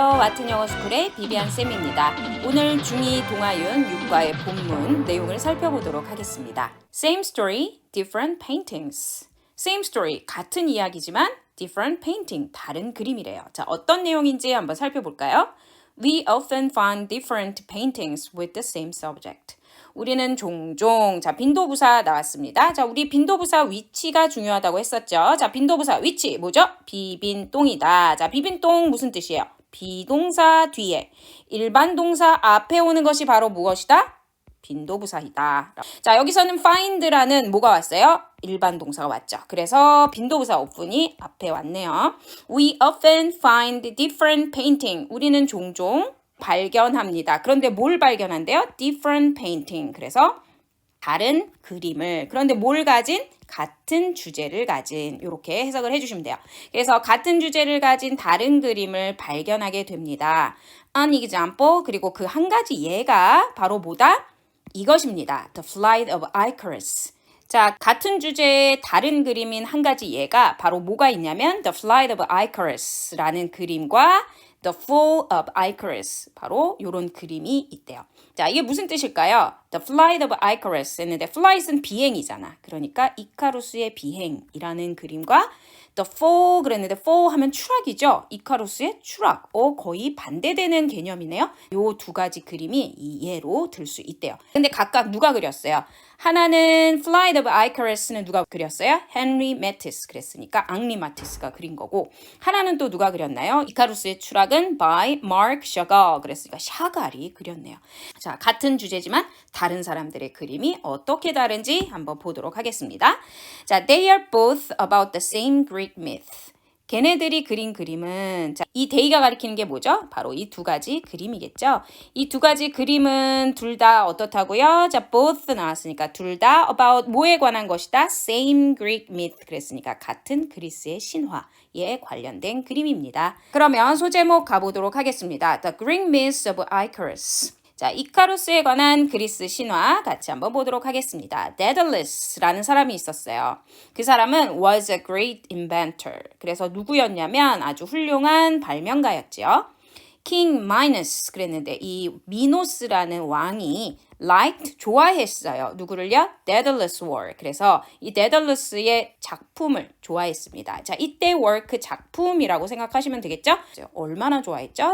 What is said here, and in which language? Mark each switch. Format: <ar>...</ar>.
<ko>와튼 영어 스쿨의 비비안 쌤입니다. 오늘 중2 동아윤 6과의 본문 내용을 살펴보도록 하겠습니다.</ko> <en>Same story, different paintings. Same story,</en> <ko>같은 이야기지만</ko> <en>different painting,</en> <ko>다른 그림이래요. 자, 어떤 내용인지 한번 살펴볼까요?</ko> <en>We often find different paintings with the same subject.</en> <ko>우리는 종종, 자, 빈도부사 나왔습니다. 자, 우리 빈도부사 위치가 중요하다고 했었죠. 자, 빈도부사 위치, 뭐죠? 비빈똥이다. 자, 비빈똥 무슨 뜻이에요? 비동사 뒤에 일반 동사 앞에 오는 것이 바로 무엇이다? 빈도부사이다. 자, 여기서는 find라는 뭐가 왔어요? 일반 동사가 왔죠. 그래서 빈도부사 often이 앞에 왔네요.</ko> <en>We often find different painting.</en> <ko>우리는 종종 발견합니다. 그런데 뭘 발견한대요?</ko> <en>Different painting.</en> <ko>그래서 다른 그림을. 그런데 뭘 가진? 같은 주제를 가진. 이렇게 해석을 해주시면 돼요. 그래서 같은 주제를 가진 다른 그림을 발견하게 됩니다.</ko> <en>An example.</en> <ko>그리고 그 한 가지 예가 바로 뭐다? 이것입니다. The Flight of Icarus. 자, 같은 주제의 다른 그림인 한 가지 예가 바로 뭐가 있냐면 The Flight of Icarus라는 그림과 The Fall of Icarus. 바로 이런 그림이 있대요. 자, 이게 무슨 뜻일까요? The Flight of Icarus 했는데 flight은 비행이잖아. 그러니까 이카루스의 비행이라는 그림과 The Fall 그랬는데 fall 하면 추락이죠. 이카루스의 추락. 거의 반대되는 개념이네요. 요 두 가지 그림이 이 예로 들 수 있대요. 근데 각각 누가 그렸어요? 하나는 Flight of Icarus는 누가 그렸어요? 헨리 매티스 그랬으니까 앙리 마티스가 그린 거고 하나는 또 누가 그렸나요? 이카루스의 추락은 by Marc Chagall 그랬으니까 샤갈이 그렸네요. 자, 같은 주제지만 다른 사람들의 그림이 어떻게 다른지 한번 보도록 하겠습니다.</ko> <en>자, they are both about the same Greek myth.</en> <ko>걔네들이 그린 그림은 자, 이 they가 가리키는 게 뭐죠? 바로 이 두 가지 그림이겠죠. 이 두 가지 그림은 둘 다 어떻다고요? 자, both 나왔으니까 둘 다 about 뭐에 관한 것이다?</ko> <en>Same Greek myth</en> <ko>그랬으니까 같은 그리스의 신화에 관련된 그림입니다. 그러면 소제목 가보도록 하겠습니다.</ko> <en>The Greek myth of Icarus.</en> <ko>자, 이카루스에 관한 그리스 신화 같이 한번 보도록 하겠습니다. 데달루스라는 사람이 있었어요. 그 사람은</ko> <en>was a great inventor.</en> <ko>그래서 누구였냐면 아주 훌륭한 발명가였지요. King Minos 그랬는데 이 미노스라는 왕이 liked 좋아했어요. 누구를요? 데달루스 work. 그래서 이 데달루스의 작품을 좋아했습니다. 자, 이때 work 작품이라고 생각하시면 되겠죠? 얼마나 좋아했죠?</ko>